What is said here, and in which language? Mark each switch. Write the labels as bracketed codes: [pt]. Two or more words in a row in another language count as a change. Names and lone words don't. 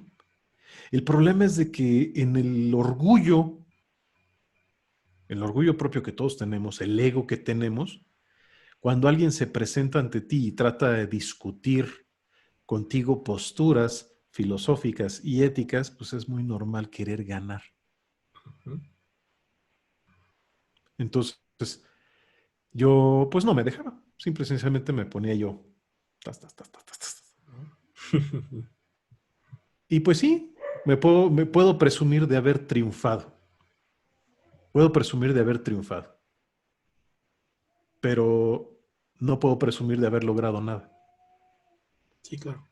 [es] El problema es de que en el orgullo propio que todos tenemos, el ego que tenemos, cuando alguien se presenta ante ti y trata de discutir contigo posturas filosóficas y éticas, pues es muy normal querer ganar. Entonces, yo pues no me dejaba. Simple y sencillamente me ponía yo. Tas, tas, tas, tas, tas, tas. Y pues sí, me puedo presumir de haber triunfado. Puedo presumir de haber triunfado. Pero no puedo presumir de haber logrado nada. Sí, claro.